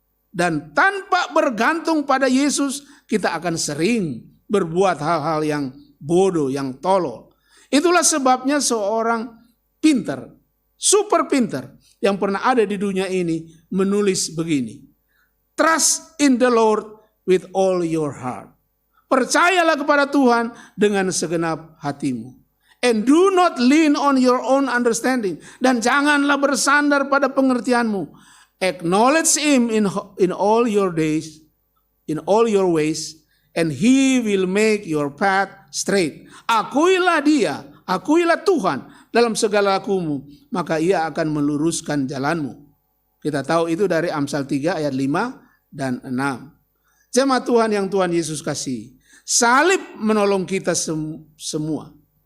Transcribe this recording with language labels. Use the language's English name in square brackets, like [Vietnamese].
[Indonesian] Dan tanpa bergantung pada Yesus kita akan sering berbuat hal-hal yang bodoh, yang tolol. Itulah sebabnya seorang pintar, super pintar yang pernah ada di dunia ini menulis begini. [English] Trust in the Lord with all your heart. [Indonesian] Percayalah kepada Tuhan dengan segenap hatimu. [English] And do not lean on your own understanding. [Indonesian] Dan janganlah bersandar pada pengertianmu. [English] Acknowledge Him in all your days, in all your ways, and He will make your path straight. [Indonesian] Akuilah Dia, akuilah Tuhan dalam segala lakumu, maka Ia akan meluruskan jalanmu. Kita tahu itu dari Amsal 3 ayat 5 dan 6. Jemaat Tuhan yang Tuhan Yesus kasih, salib menolong kita semua.